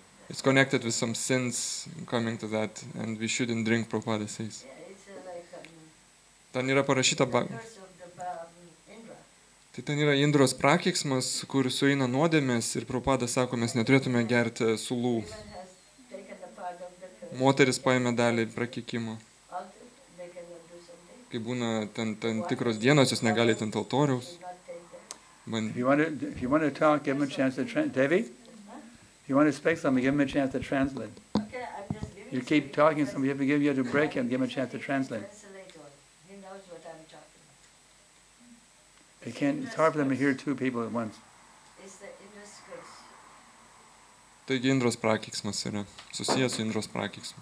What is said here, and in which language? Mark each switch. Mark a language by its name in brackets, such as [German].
[English] It's connected with some sins coming to that, and we shouldn't drink, Prabhupada says. Yeah, it's like [Lithuanian] Ten yra parašyta, [English] the curse of the Indra. [Lithuanian] tai ten yra Indros prakeiksmas, kur sueina nuodėmės ir Prabhupada sako, mes neturėtume gerti sulų. [English] Woman has taken the part of the curse. [Lithuanian] Moteris paėmė dalį prakeikimo. [English] Also, they cannot do something. [Lithuanian] Kai būna ten tikros dienos, jos negali ant altoriaus. [English] Should not take that. Ban- If you want to talk, give him a chance to translate. Devi, if you want to speak something, give him a chance to translate. Okay, I'm just giving You keep talking, so you have to break him, give him a chance to translate. Translate all. He knows what I'm talking about. They can't, it's hard for them to hear two people at once. It's the Indra's curse. [Lithuanian] Taigi Indros prakeiksmas yra susijęs su Indros prakeiksmu.